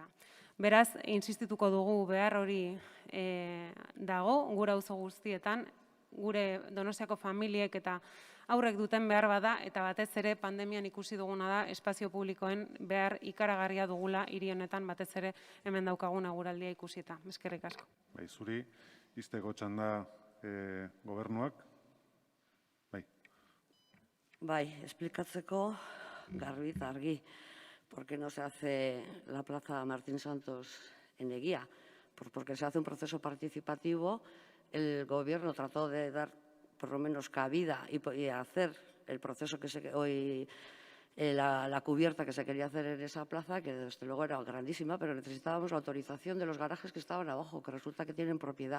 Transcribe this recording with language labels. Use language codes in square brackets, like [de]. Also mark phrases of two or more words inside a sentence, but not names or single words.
[eu] Beraz, insistituko dugu behar hori dago, gure auzo guztietan, gure Donostiako familiek eta aurrek duten behar bada, eta batez ere pandemian ikusi duguna da, espazio publikoen behar ikaragarria dugula hiri honetan, batez ere hemen daukagun eguraldia ikusita. Eskerrik asko. Bai, zuri, izteko txanda gobernuak. Bai. Bai, esplikatzeko garbi eta argi. [es] ¿Por qué no se hace la plaza Martín Santos en Eguía? Pues porque se hace un proceso participativo. El gobierno trató de dar por lo menos cabida y hacer el proceso que la cubierta que se quería hacer en esa plaza, que desde luego era grandísima, pero necesitábamos la autorización de los garajes que estaban abajo, que resulta que tienen propiedad.